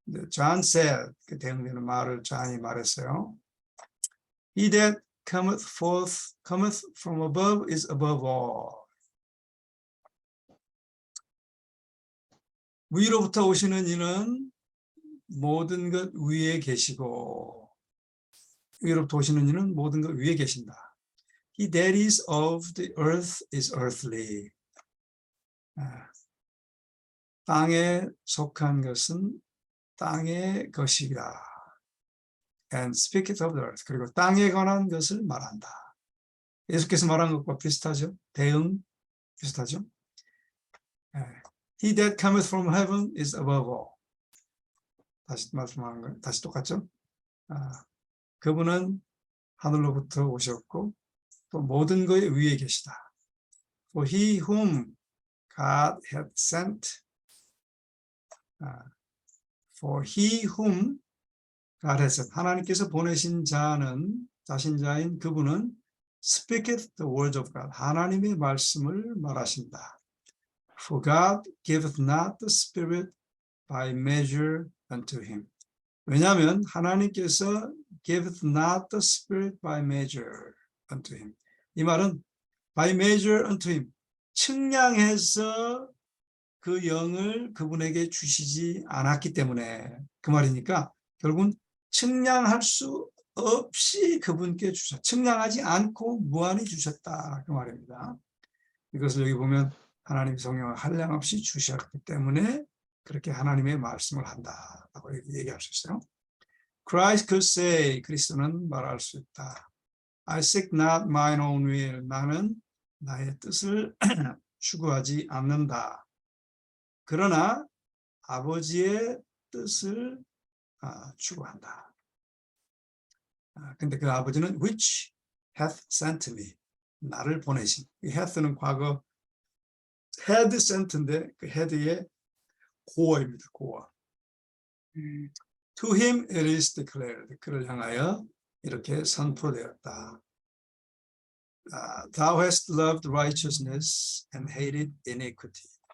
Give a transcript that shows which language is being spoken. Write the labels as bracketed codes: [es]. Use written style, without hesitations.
[en] John said, [ko] 그 대응되는 말을 존이 말했어요. [en] He that cometh from above is above all. [ko] 위로부터 오시는 이는 모든 것 위에 계시고 위로부터 오시는 이는 모든 것 위에 계신다. [en] He that is of the earth is earthly. [ko] 땅에 속한 것은 땅의 것이다. [en] And speaketh of the earth. [ko] 그리고 땅에 관한 것을 말한다. 예수께서 말한 것과 비슷하죠? 대응 비슷하죠? [en] He that cometh from heaven is above all. [ko] 다시 말씀하는 거예요. 다시 똑같죠? 그분은 하늘로부터 오셨고 또 모든 것의 위에 계시다. [en] For he whom God hath sent, for he whom God hath sent, [ko] 하나님께서 보내신 자신 자인 그분은 [en] speaketh the words of God, [ko] 하나님의 말씀을 말하신다. [en] For God giveth not the Spirit by measure unto him. [ko] 왜냐하면 하나님께서 [en] giveth not the Spirit by measure unto him. [ko] 이 말은 [en] by measure unto him. [ko] 측량해서 그 영을 그분에게 주시지 않았기 때문에 그 말이니까 결국은 측량할 수 없이 그분께 측량하지 않고 무한히 주셨다. 그 말입니다. 이것을 여기 보면 하나님 성령을 한량없이 주셨기 때문에 그렇게 하나님의 말씀을 한다라고 얘기할 수 있어요. [en] Christ could say, [ko] 그리스도는 말할 수 있다. [en] I seek not mine own will. [ko] 나는 나의 뜻을 추구하지 않는다. 그러나 아버지의 뜻을 추구한다. 근데 그 아버지는 [en] which hath sent me. [ko] 나를 보내신. 이 hath는 과거 had sent인데 그 had의 고어입니다. [en] 고어. To him it is declared. [ko] 그를 향하여 이렇게 선포되었다. [en] Thou hast loved righteousness and hated iniquity.